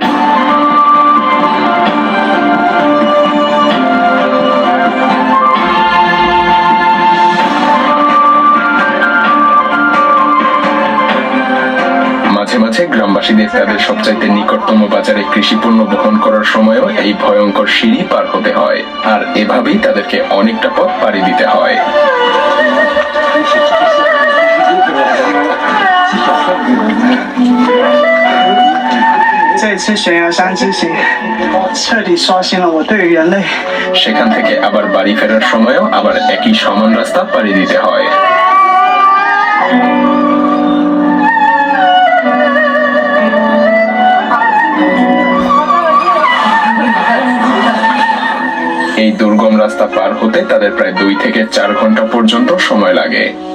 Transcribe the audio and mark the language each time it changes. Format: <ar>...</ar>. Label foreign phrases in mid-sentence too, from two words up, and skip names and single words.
<bn>মাঝে মাঝে গ্রামবাসীদের তাদের সবচাইতে নিকটতম বাজারে কৃষিপণ্য বহন করার সময়ও এই ভয়ঙ্কর সিঁড়ি পার হতে হয়, আর এভাবেই তাদেরকে অনেকটা পথ পাড়ি দিতে হয়।</bn> <zh>这次悬崖山之行彻底刷新了我对于人类</zh> <bn>সেখান থেকে আবার বাড়ি ফেরার সময়ও আবার একই সমান রাস্তা পাড়ি দিতে হয়। এই দুর্গম রাস্তা পার হতে তাদের প্রায় 2 থেকে 4 ঘন্টা পর্যন্ত সময় লাগে।</bn>